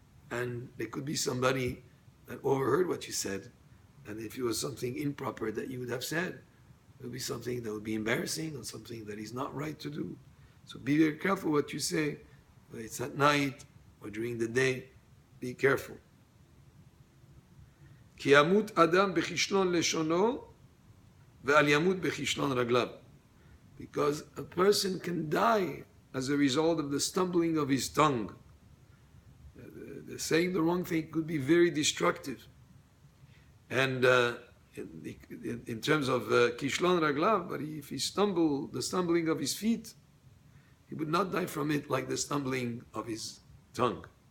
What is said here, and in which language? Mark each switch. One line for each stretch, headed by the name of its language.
English: And there could be somebody that overheard what you said. And if it was something improper that you would have said, it would be something that would be embarrassing or something that is not right to do. So be very careful what you say, whether it's at night or during the day. Be careful.
Hebrew: כי ימות אדם בכישלון לשונו ואל ימות בכישלון רגליו.
English: Because a person can die as a result of the stumbling of his tongue. Saying the wrong thing could be very destructive. And in terms of kishlon raglav, but if he stumbled, the stumbling of his feet, he would not die from it like the stumbling of his tongue.